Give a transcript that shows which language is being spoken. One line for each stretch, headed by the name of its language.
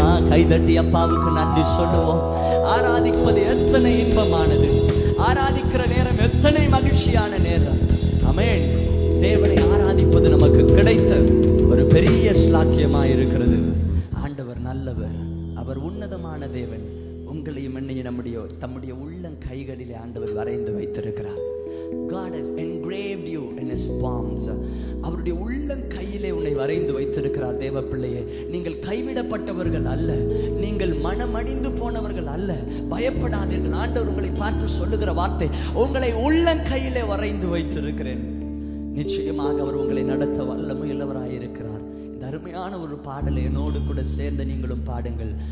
Tamil: கைதட்டி அப்பாவுக்கு நன்றி சொல்லுவோம். ஆராதிப்பது எத்தனை இன்பமானது, ஆராதிக்கிற நேரம் எத்தனை மகிழ்ச்சியான நேரம். ஆமென். தேவனை ஆராதிப்பது நமக்கு கிடைத்த ஒரு பெரிய ஸ்லாக்கியமாய் இருக்கிறது. ஆண்டவர் நல்லவர், அவர் உன்னதமான தேவன். உங்களையும் என்னையும் தம்முடைய உள்ளம் கைகளிலே ஆண்டவர் வரைந்து வைத்திருக்கிறார்.
English: God has engraved you in his palms.
Tamil: அவருடைய உள்ளம் கையிலே உன்னை வரைந்து வைத்திருக்கிறார். தேவ பிள்ளையே, நீங்கள் கைவிடப்பட்டவர்கள் அல்ல, நீங்கள் மனமடிந்து போனவர்கள் அல்ல. பயப்படாதீர்கள். ஆண்டவர் உங்களை பார்த்து சொல்லுகிற வார்த்தை, உங்களை உள்ளம் கையிலே வரைந்து வைத்திருக்கிறேன். நிச்சயமாக அவர் உங்களை நடத்த வல்லமை உள்ளவராயிருக்கிறார். இந்த அருமையான ஒரு பாடலை என்னோடு கூட சேர்ந்து நீங்களும் பாடுங்கள்.